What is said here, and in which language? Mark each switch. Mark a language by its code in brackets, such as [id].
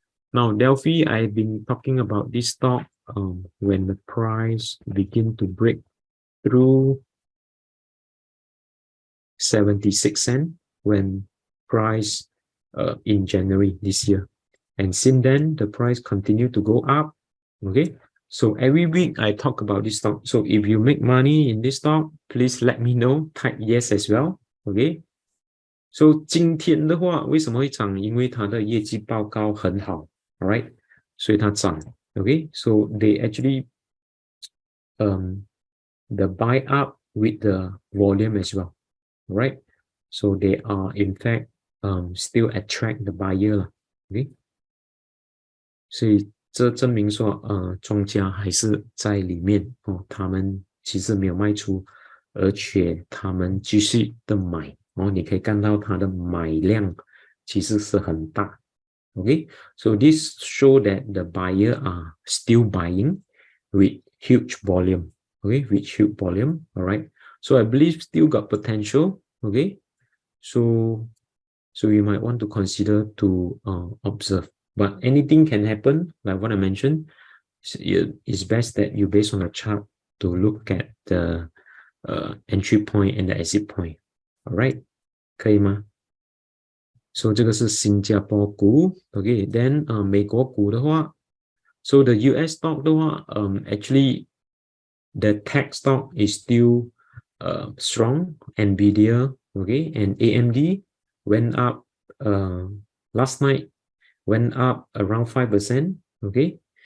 [en] Now Delfi, I've been talking about this stock when the price begin to break through 76 cents when price in January this year. And since then, the price continued to go up. Okay. So every week I talk about this stock. So if you make money in this stock, please let me know. Type yes as well. Okay. [zh] So 今天的话，为什么会涨？因为它的业绩报告很好 ，alright， 所以它涨。 [en] Okay. So they actually the buy up with the volume as well. Right, so they are in fact still attract the buyer [zh] 了 ，OK， 所以这证明说庄家还是在里面哦，他们其实没有卖出，而且他们继续的买哦，你可以看到它的买量其实是很大 [en] ，OK， so this show that the buyer are still buying with huge volume, okay, with huge volume, alright. So I believe still got potential, okay? So you might want to consider to observe. But anything can happen, like what I mentioned. It's best that you based on a chart to look at the entry point and the exit point. [zh] Alright? 可以吗？ So 这个是新加坡股 ，okay? [en] Then [zh] 美国股的话 [en] ，so the US stock 的话actually the tech stock is still strong. Nvidia, okay, and AMD went up last night, went up around 5%, okay.